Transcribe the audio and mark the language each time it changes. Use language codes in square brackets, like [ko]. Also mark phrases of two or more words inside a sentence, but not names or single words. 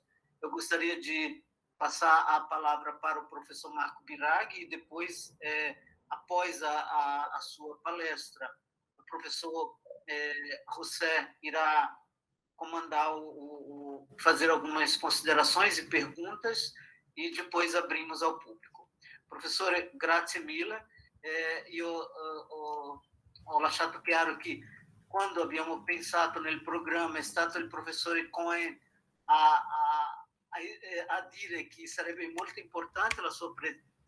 [pt] Eu gostaria de passar a palavra para o professor Marco Virag, e depois, após a sua palestra, o professor José irá comandar fazer algumas considerações e perguntas, e depois abrimos ao público. [it] Professore, grazie mille. Io ho lasciato chiaro che, quando abbiamo pensato nel programma, è stato il professore Cohen a dire che sarebbe molto importante la sua presenza.